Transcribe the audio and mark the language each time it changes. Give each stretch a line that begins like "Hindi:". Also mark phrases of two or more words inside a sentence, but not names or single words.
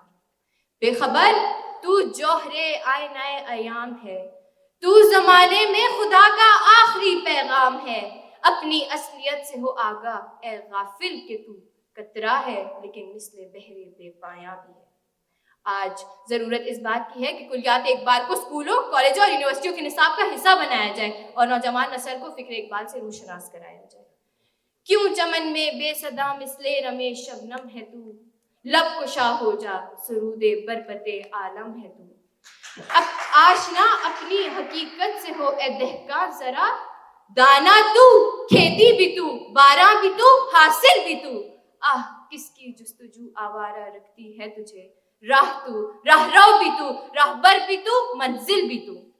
Urdu: بے خبر تو جوہر آئینہ ایام ہے، تو زمانے میں خدا کا آخری پیغام ہے، اپنی اصلیت سے ہو آگاہ اے غافل کہ تو قطرہ ہے لیکن مثل بحر بے پایاں بھی ہے۔ آج ضرورت اس بات کی ہے کہ کلیات اقبال کو اسکولوں، کالجوں اور یونیورسٹیوں کے نصاب کا حصہ بنایا جائے اور نوجوان نسل کو فکر اقبال سے روشناس کرایا جائے۔ کیوں چمن میں بے صدا مثل رمے شبنم ہے تو، لب کشا ہو جا سرود بربت عالم ہے تو۔ اب آشنا اپنی حقیقت سے ہو اے دہقاں ذرا، دانا تو، کھیتی بھی تو، باراں بھی تو، حاصل بھی تو، آہ کس کی جستجو آوارہ رکھتی ہے تجھے، راہ تو، راہ رو بھی تو، راہبر بھی تو، منزل بھی تو۔